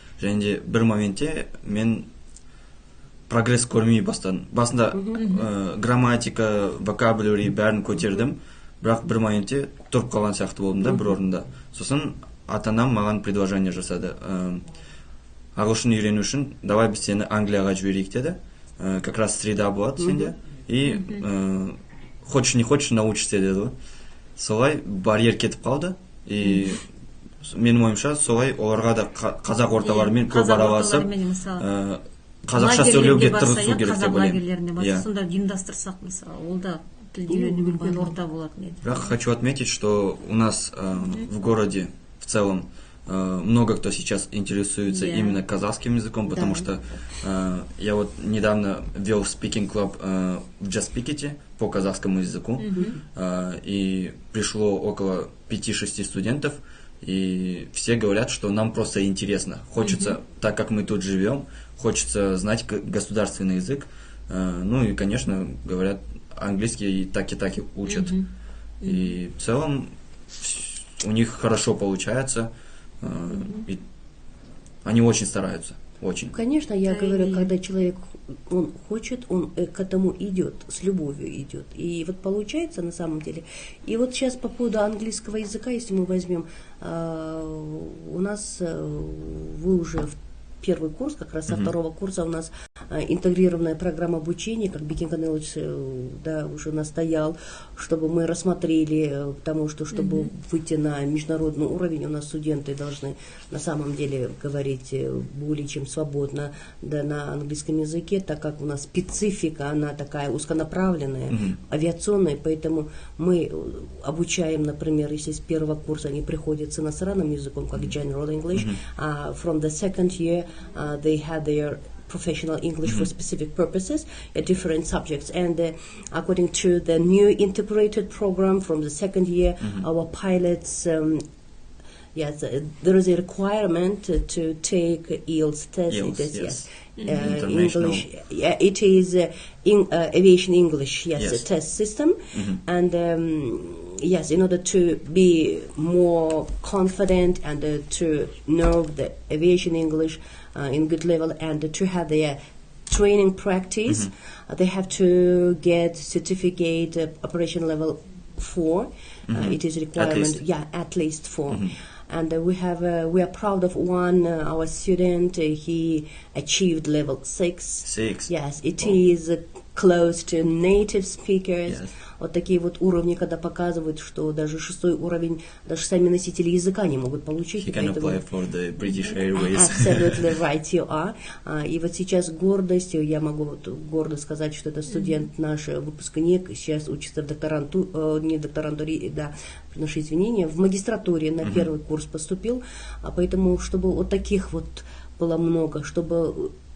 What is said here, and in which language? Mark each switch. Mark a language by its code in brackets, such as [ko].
[kk] Және де бір моментте мен прогресс көрмей бастадым. Басында грамматика, vocabulary бәрін көтердім, бірақ бір моментте тұрып қалған сияқты болдым да, бір орында. Сосын ата-анам маған предложение жасады. Ағылшын үйрену үшін, давай біз сені Англияға жіберейік деді. [ru] Как раз среда [kk] болады сенде. [ru] И хочешь не хочешь научишься [kk] деді. Солай барьер кетіп қалды. И менің ойымша солай оларға да қазақ орталарымен көп араласып қазақша сөйлеуге тырысу керек деп ойлаймын. Сонда ұйымдастырсақ, мысалы, ол да тілді үйренуге үлкен орта болатын еді. Бірақ [ru] хочу отметить, что у нас в городе в целом много кто сейчас интересуется именно казахским языком, потому что я вот недавно вел Speaking Club в Just Speak It по казахскому языку, и пришло около 5-6 студентов, и все говорят, что нам просто интересно. Хочется, так как мы тут живем, хочется знать государственный язык. Ну и, конечно, говорят, английский и так учат. И в целом у них хорошо получается. И они очень стараются. Очень. Конечно, я говорю, когда человек он хочет, он к этому идет, с любовью идет. И вот получается на самом деле. И вот сейчас по поводу английского языка, если мы возьмем, у нас вы уже в первый курс, как раз со второго курса у нас интегрированная программа обучения, как Бекин Канелович уже настоял, чтобы мы рассмотрели, потому что, чтобы выйти на международный уровень, у нас студенты должны на самом деле говорить более чем свободно на английском языке, так как у нас специфика, она такая узконаправленная, авиационная, поэтому мы обучаем, например, если с первого курса они приходят с иностранным языком, как General English, [en] from the second year they had their professional English for specific purposes, different subjects. And according to the new integrated program from the second year, our pilots, yes, there is a requirement to take IELTS test. IELTS, English, it is aviation English, a test system. And yes, in order to be more confident and to know the aviation English in good level and to have their training practice, they have to get certificate operation level 4. It is a requirement, at least 4. And we are proud of one our student. He achieved level 6. 6. Yes, it is close to native speakers. Yes. [ru] Вот такие вот уровни, когда показывают, что даже 6-й уровень, даже сами носители языка не могут получить. [en] He can apply for the British Airways. Absolutely right you are. [ru] И вот сейчас гордость, я могу вот гордо сказать, что это студент наш, выпускник, сейчас учится в не в докторантуре, да, приношу извинения, в магистратуре на первый курс поступил, поэтому, чтобы вот таких вот было много, чтобы...